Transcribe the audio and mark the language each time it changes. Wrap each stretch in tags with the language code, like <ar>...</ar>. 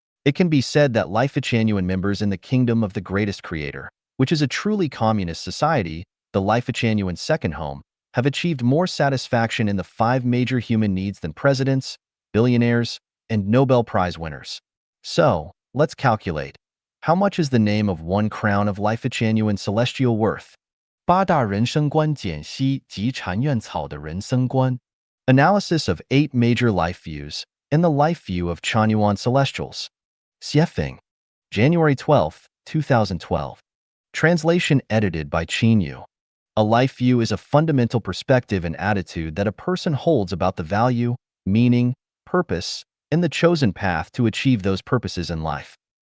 <en>It can be said that Life-Genuine members in the kingdom of the greatest creator, which is a truly communist society, the Life-Genuine second home, have achieved more satisfaction in the five major human needs than presidents, billionaires, and Nobel Prize winners. So, let's calculate. How much is the name of one crown of Life-Genuine celestial worth?</en> <zh>八大人生观简析及禅院草的人生观。</zh> <en>Analysis of 8 major life views and the life view of Chanyuan Celestials. Xiefeng, January 12, 2012. Translation edited by Qinyu. A life view is a fundamental perspective and attitude that a person holds about the value, meaning, purpose, and the chosen path to achieve those purposes in life.</en>